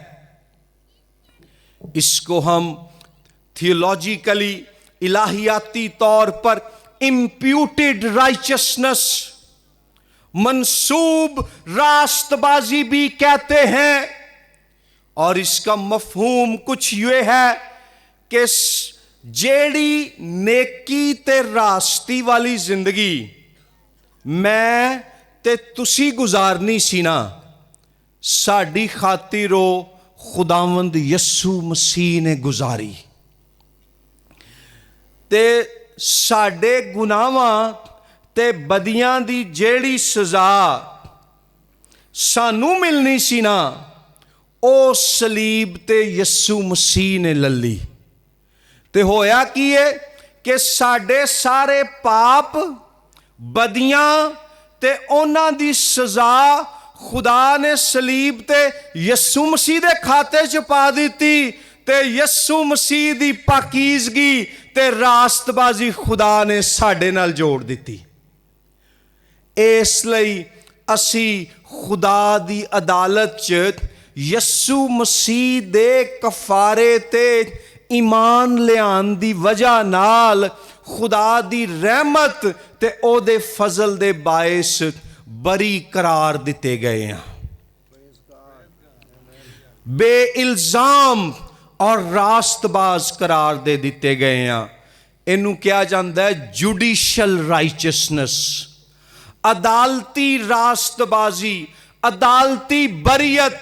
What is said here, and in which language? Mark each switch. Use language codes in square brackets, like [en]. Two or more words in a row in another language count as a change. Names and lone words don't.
[ur] اس کو ہم تھیولوجیکلی، الہیاتی طور پر [en] imputed righteousness, [ur] منسوب راست بازی بھی کہتے ہیں، اور اس کا مفہوم کچھ یہ ہے کہ [pa] جیڑی نیکی تے راستی والی زندگی میں تے تسی گزارنی سی نا، ساڈی خاطر وہ خداوند یسوع مسیح نے گزاری، تے ساڈے گناہاں تے بدیاں دی جیڑی سزا سانو ملنی سی نا، او صلیب تے یسوع مسیح نے للی۔ تے ہویا کی ہے کہ ساڈے سارے پاپ، بدیاں تے اونا دی سزا خدا نے صلیب تے یسوع مسیح دے کھاتے چ پا دیتی، تے یسوع مسیح دی پاکیزگی تے راست بازی خدا نے ساڈے نال جوڑ دیتی۔ اس لئی اسی خدا دی عدالت چ یسوع مسیح دے کفارے تے ایمان لیان دی وجہ نال خدا دی رحمت تے او دے فضل دے باعث بری قرار دیتے گئے ہیں، بے الزام اور راست باز قرار دے دیتے گئے ہیں۔ انہوں کیا جاندا ہے [en] judicial righteousness, [pa] عدالتی راست بازی، عدالتی بریت۔